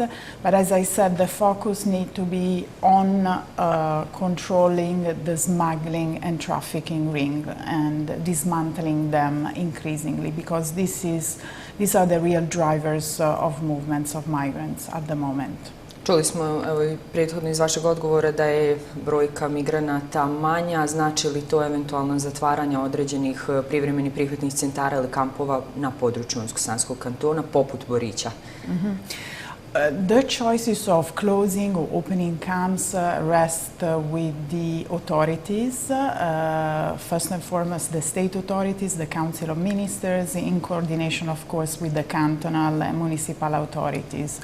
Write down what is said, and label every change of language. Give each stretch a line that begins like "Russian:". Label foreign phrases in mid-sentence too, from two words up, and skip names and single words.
English: But as I said, the focus needs to be on controlling the smuggling and trafficking ring and dismantling them increasingly because these are the real drivers of movements of migrants at the moment.
Bosnian: Čuli smo i prethodno iz vašeg odgovora da je brojka migranata manja. Znači li to eventualno zatvaranje određenih privremenih prihvatnih centara ili kampova na području Unsko-Sanskog kantona, poput Borića?
English: The choices of closing or opening camps rest with the authorities. First and foremost, the state authorities, the Council of Ministers, in coordination, of course, with the cantonal and municipal authorities.